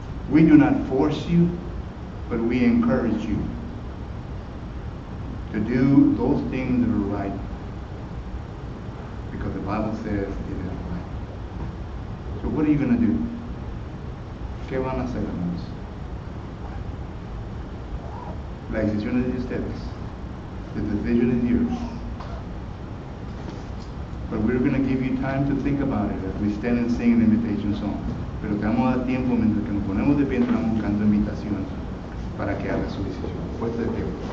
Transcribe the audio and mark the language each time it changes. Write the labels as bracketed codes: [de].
[en] We do not force you, but we encourage you to do those things that are right. Because the Bible says it is right. So what are you going to do? [es] ¿Qué van a hacer, hermanos? La decisión es de ustedes. [en] The decision is yours. But we're going to give you time to think about it as we stand and sing an invitation song. [es] Pero te vamos a dar tiempo mientras que nos ponemos de pie, entramos buscando invitación para que haga su decisión. Puesto de pie.